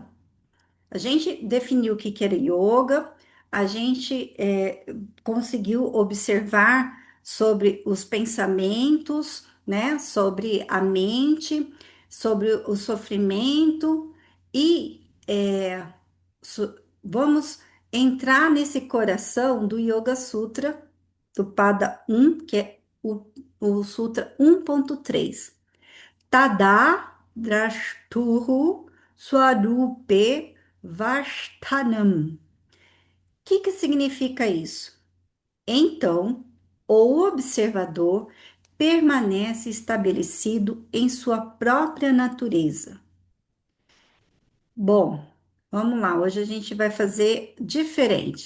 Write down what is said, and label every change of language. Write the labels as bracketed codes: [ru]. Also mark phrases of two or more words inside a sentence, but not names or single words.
[pt] A gente definiu o que que era yoga, a gente conseguiu observar sobre os pensamentos, né, sobre a mente, sobre o sofrimento e vamos entrar nesse coração do Yoga Sutra, do Pada 1, que é o Sutra 1.3. [sa] तदा द्रष्टुः स्वरूपे अवस्थानम्. [pt] O que que significa isso? Então, o observador permanece estabelecido em sua própria natureza. Bom, vamos lá, hoje a gente vai fazer diferente.